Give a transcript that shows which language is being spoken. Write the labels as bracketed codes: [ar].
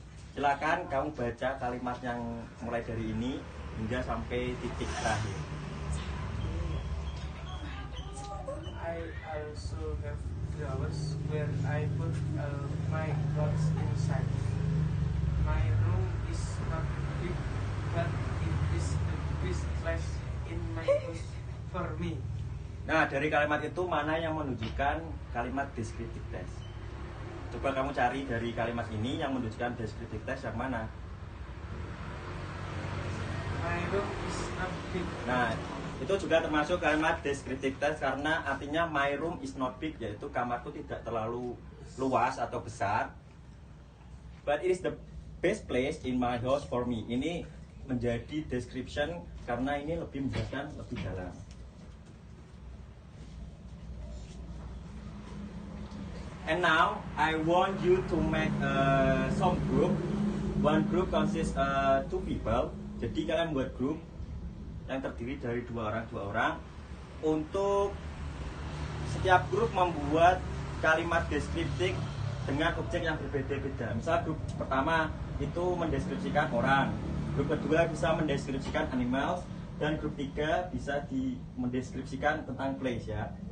[id] Silakan kamu baca kalimat yang mulai dari ini hingga sampai titik terakhir. [en] I also have drawers where I put all my clothes inside. My room is not big, but it is the best place in my house for me. [id] Nah, dari kalimat itu mana yang menunjukkan kalimat descriptive text? Coba kamu cari dari kalimat ini yang menunjukkan descriptive text yang mana? [en] My room is not big. [id] Nah, itu juga termasuk kalimat descriptive text karena artinya [en] my room is not big, [id] yaitu kamarku tidak terlalu luas atau besar. [en] But it is the best place in my house for me. [id] Ini menjadi description karena ini lebih menjelaskan lebih dalam. [en] And now I want you to make some group. One group consists two people. [id] Jadi kalian buat grup yang terdiri dari dua orang. Untuk setiap grup membuat kalimat deskriptif dengan objek yang berbeda-beda. Misal grup pertama itu mendeskripsikan orang, grup kedua bisa mendeskripsikan animals, dan grup tiga bisa mendeskripsikan tentang place ya.